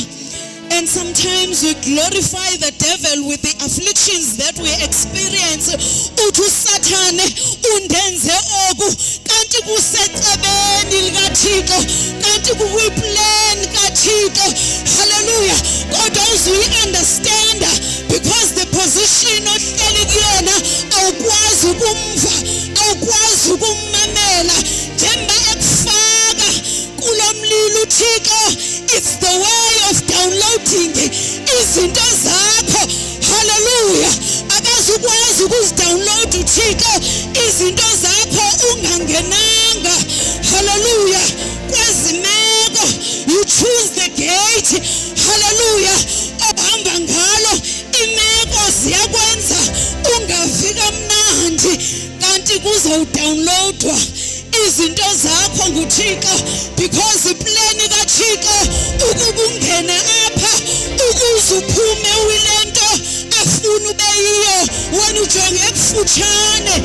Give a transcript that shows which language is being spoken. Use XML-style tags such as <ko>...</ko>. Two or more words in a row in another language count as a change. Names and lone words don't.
<en>And sometimes we glorify the devil with the afflictions that we experience.</en> <xh>Uthi uSathane undenze oku, kanti kusecebeni likaThixo, kanti kuyiplan kaThixo. Hallelujah. Kodwa uzuyi-understand</xh> <en>because the position</en> <xh>ohleli kuyona awukwazi ukumva, awukwazi ukummamela. Njengoba ekufaka kulo mlilo uThixo,</xh> <en>it's the way of downloading</en> <xh>izinto zakho.</xh> <en>Hallelujah.</en> <xh>Akazukwazi ukuzidownload uThixo izinto zakho ungangenanga.</xh> <en>Hallelujah. Kwezimeko you choose the gate. Hallelujah.</en> <xh>Ohamba ngalo imeko ziyakwenza ungafika mnandi, kanti kuzowudownloadwa izinto zakho nguThixo, because iplan kaThixo ukuba ungene apha ukuze uphume uyilento afuna ube yiyo wena ujonge ekufutshane.</xh>